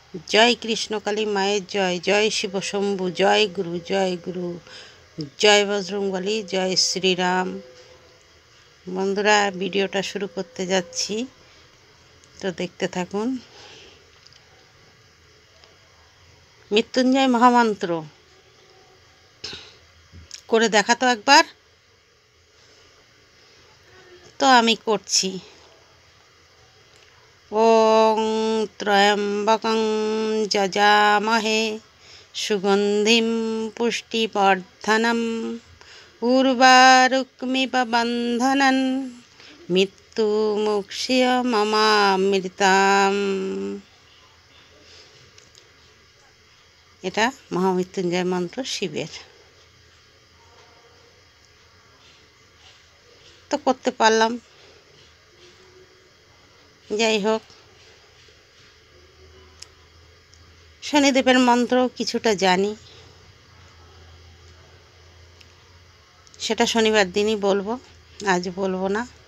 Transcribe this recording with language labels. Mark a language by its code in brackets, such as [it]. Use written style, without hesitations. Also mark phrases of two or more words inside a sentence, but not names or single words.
[bn] জয় কৃষ্ণকালী মায়ের জয় জয় শিব শম্ভু জয় গুরু জয় বজরংবলী জয় শ্রী রাম। বন্ধুরা ভিডিওটা শুরু করতে যাচ্ছি তো দেখতে থাকুন। মৃত্যুঞ্জয় মহামন্ত্র করে দেখা তো একবার, তো আমি করছি। [sa] ओं त्र्यंबकं यजामहे सुगंधिं पुष्टिवर्धनम् उर्वारुकमिव बन्धनं मृत्युमुक्षीयमामृताम्। [bn] এটা মহামৃত্যুঞ্জয় মন্ত্র শিবের। তো করতে পারলাম, যাই হোক। শনিদেবের মন্ত্র কিছুটা জানি, সেটা শনিবার দিনই বলবো, আজ বলবো না।